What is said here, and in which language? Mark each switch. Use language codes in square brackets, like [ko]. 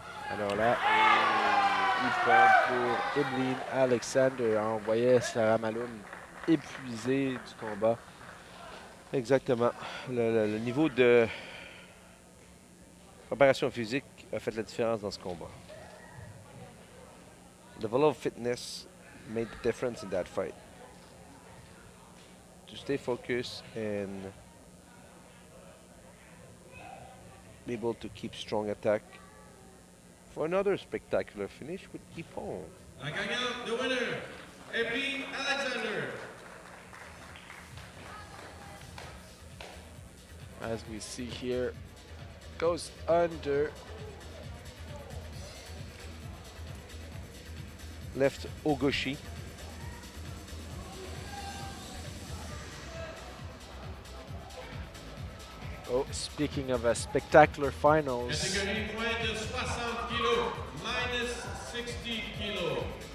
[fr] Alors là, il pompe pour Emeline Alexander. On voyait Sarah Malone épuisée du combat. Exactement. Le niveau de préparation physique a fait la différence dans ce combat. [en] The level of fitness made the difference in that fight. To stay focused and be able to keep strong attack for another spectacular finish with Ypon. [fr] La gagnante, [en] the winner, [fr] Emeline Alexander. [en] As we see here, goes under. Left Ogoshi. Oh, speaking of a spectacular finals. [fr] Catégorie moins de 60 kilos, [en] minus 60 kilos.